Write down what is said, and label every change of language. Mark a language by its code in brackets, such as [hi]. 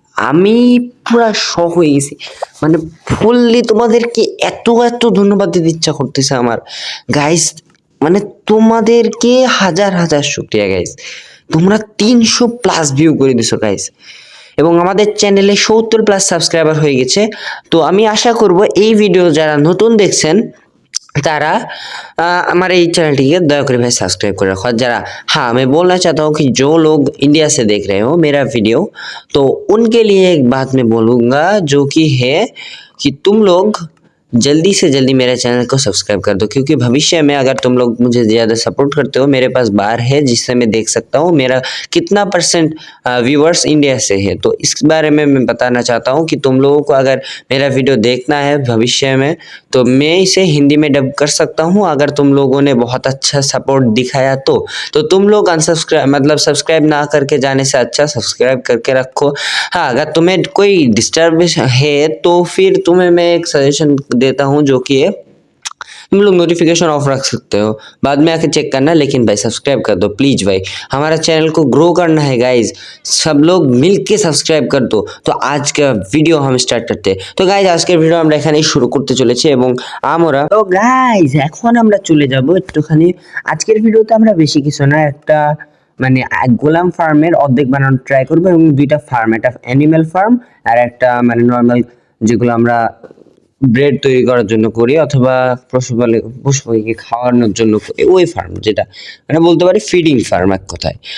[bn] আমি পুরা শক হয়ে গেছি, মানে ফুললি তোমাদেরকে এত এত ধন্যবাদ দিতে ইচ্ছা করতেছে আমার গাইজ। মানে তোমাদেরকে হাজার হাজার শুকরিয়া গাইজ, তোমরা 300+ ভিউ করে দিছো গাইজ। এবং আমাদের চ্যানেলে 70+ সাবস্ক্রাইবার হয়ে গেছে। তো আমি আশা করব এই ভিডিও যারা নতুন দেখছেন [hi] तारा हमारे इस चैनल ठीक दया कर भाई सब्सक्राइब कर रखो। जरा हाँ, मैं बोलना चाहता हूँ कि जो लोग इंडिया से देख रहे हो मेरा वीडियो, तो उनके लिए एक बात मैं बोलूँगा, जो कि है कि तुम लोग जल्दी से जल्दी मेरे चैनल को सब्सक्राइब कर दो, क्योंकि भविष्य में अगर तुम लोग मुझे ज़्यादा सपोर्ट करते हो, मेरे पास बार है जिससे मैं देख सकता हूँ मेरा कितना परसेंट व्यूअर्स इंडिया से है। तो इस बारे में मैं बताना चाहता हूँ कि तुम लोगों को अगर मेरा वीडियो देखना है भविष्य में, तो मैं इसे हिंदी में डब कर सकता हूँ। अगर तुम लोगों ने बहुत अच्छा सपोर्ट दिखाया तो तुम लोग अनसब्सक्राइब मतलब सब्सक्राइब ना करके जाने से अच्छा सब्सक्राइब करके रखो। हाँ, अगर तुम्हें कोई डिस्टर्बेंस है तो फिर तुम्हें मैं एक सजेशन देता हूँ, जो कि है तुम लोग नोटिफिकेशन ऑफ रख सकते हो, बाद में आके चेक करना, लेकिन भाई सब्सक्राइब कर दो प्लीज भाई। हमारा चैनल को ग्रो करना है गाइज, सब लोग मिलके सब्सक्राइब कर दो। तो आज का ভিডিও हम [bn] স্টার্ট করতে। তো গাইজ আজকের ভিডিও আমরা এখানেই শুরু করতে চলেছি এবং আমরা তো গাইজ এখন আমরা চলে যাব একটুখানি। আজকের ভিডিওতে আমরা বেশি কিছু না, একটা মানে গোলাম ফার্মের অর্ধেক বানানোর ট্রাই করবো এবং দুইটা ফার্ম, একটা অ্যানিমেল ফার্ম আর একটা মানে নর্মাল যেগুলো আমরা ব্রেড তৈরি করার জন্য করি অথবা পশু পাখিকে খাওয়ানোর জন্য করি, ওই ফার্ম যেটা মানে বলতে পারি ফিডিং ফার্ম এক কথায়।